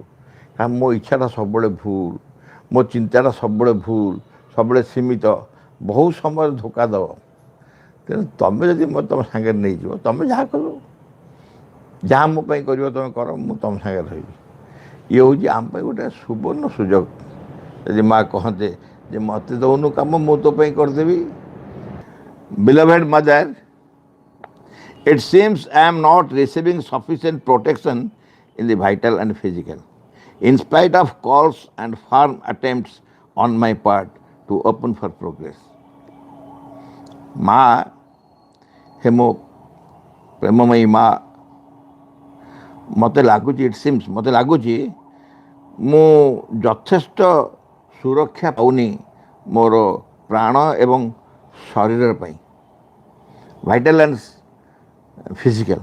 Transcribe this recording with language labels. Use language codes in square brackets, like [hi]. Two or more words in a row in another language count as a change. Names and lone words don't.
[or] କାରଣ ମୋ ଇଚ୍ଛାଟା ସବୁବେଳେ ଭୁଲ, ମୋ ଚିନ୍ତାଟା ସବୁବେଳେ ଭୁଲ, ସବୁବେଳେ ସୀମିତ, ବହୁତ ସମୟରେ ଧୋକା ଦେବ। ତେଣୁ ତୁମେ ଯଦି ମୋତେ ତୁମ ସାଙ୍ଗରେ ନେଇଯିବ, ତୁମେ ଯାହା କରିବ, ଯାହା ମୋ ପାଇଁ କରିବ ତୁମେ କର, ମୁଁ ତୁମ ସାଙ୍ଗରେ ରହିବି। ଇଏ ହେଉଛି ଆମ ପାଇଁ ଗୋଟେ ସୁବର୍ଣ୍ଣ ସୁଯୋଗ। ଯଦି ମା କହନ୍ତେ ଯେ ମୋତେ ଦେଉନୁ କାମ, ମୁଁ ତୋ ପାଇଁ କରିଦେବି। [en] Beloved mother, it seems I am not receiving sufficient protection in the vital and physical। in spite of calls and firm attempts on my part to open for progress. [or] ମା ହେ ମୋ ପ୍ରେମମୟୀ ମା, ମୋତେ ଲାଗୁଛି ମୋତେ ଲାଗୁଛି ମୁଁ ଯଥେଷ୍ଟ ସୁରକ୍ଷା ପାଉନି ମୋର ପ୍ରାଣ ଏବଂ ଶରୀର ପାଇଁ, [en] vital and physical.